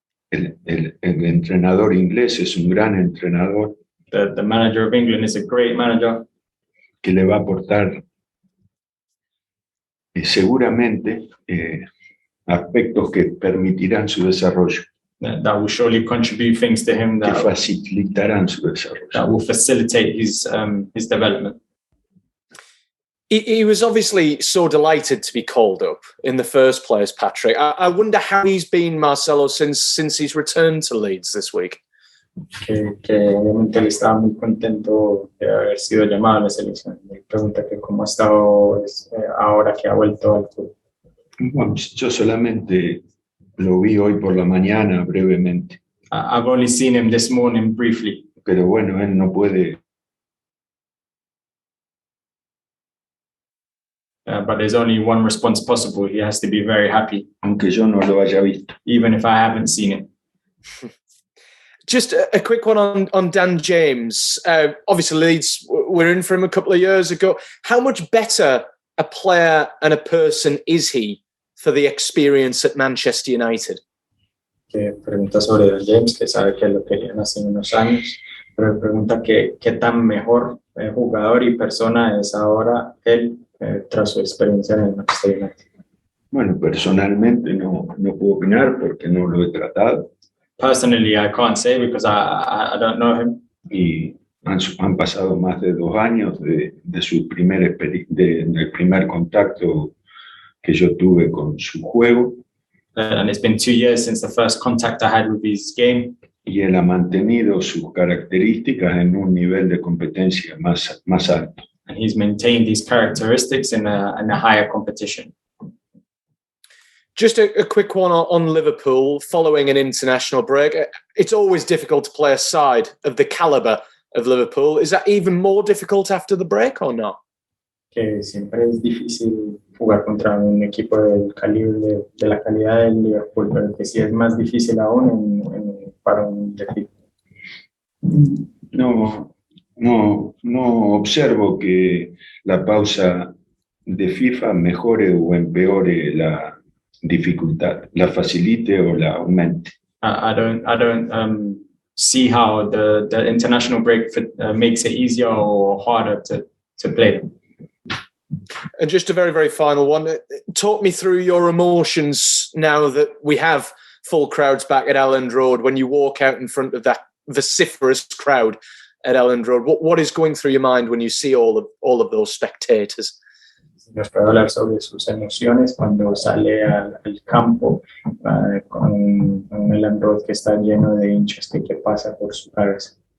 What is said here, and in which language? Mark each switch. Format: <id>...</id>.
<es>el entrenador inglés es un gran entrenador</es> <en>the manager of England is a great manager</en> <es>que le va a aportar seguramente aspectos que permitirán su desarrollo,</es> <en>that will surely contribute things to him</en> <es>que</es> <en>that</en> <es>facilitarán su desarrollo.</es> <en>will facilitate his development. He was obviously so delighted to be called up in the first place, Patrick. I wonder how he's been, Marcelo, since he's returned to Leeds this week.</en> <es>Que obviamente él estaba muy contento de haber sido llamado a la selección. Me pregunta que cómo ha estado ahora que ha vuelto al club. Bueno, yo solamente lo vi hoy por la mañana brevemente,</es> <en>I've only seen him this morning briefly,</en> <es>pero bueno, él no puede,</es> <en>but there's only one response possible. He has to be very happy,</en> <es>aunque yo no lo haya visto.</es> <en>even if I haven't seen it. Just a quick one on Dan James. Obviously, Leeds were in for him a couple of years ago. How much better a player and a person is he for the experience at Manchester United?</en> <es>Que pregunta sobre Dan James, que sabe que lo querían hace unos años, pero pregunta qué tan mejor jugador y persona es ahora él tras su experiencia en el Manchester United. Bueno, personalmente no puedo opinar porque no lo he tratado</es> <en>Personally, I can't say because I don't know him.</en> <es>y han pasado más de 2 años del primer contacto que yo tuve con su juego</es> <en>And it's been 2 years since the first contact I had with his game.</en> <es>y él ha mantenido sus características en un nivel de competencia más alto.</es> <en>And he's maintained these characteristics in a higher competition. Just a quick one on Liverpool following an international break. It's always difficult to play a side of the calibre of Liverpool. Is that even more difficult after the break or not?</en> <es>Que siempre es difícil jugar contra un equipo del calibre, de la calidad del Liverpool, pero que sí es más difícil aún para un equipo. No observo que la pausa de FIFA mejore o empeore la dificultad, la facilite o la aumente.</es> <en>I don't see how the international break makes it easier or harder to play. And just a very, very final one. Talk me through your emotions now that we have full crowds back at Elland Road when you walk out in front of that vociferous crowd at Elland Road. What is going through your mind when you see all of those spectators?</en> <es>Nos puede hablar sobre sus emociones cuando sale al campo con el Elland Road que está lleno de hinchas, ¿qué pasa por su cabeza?</es>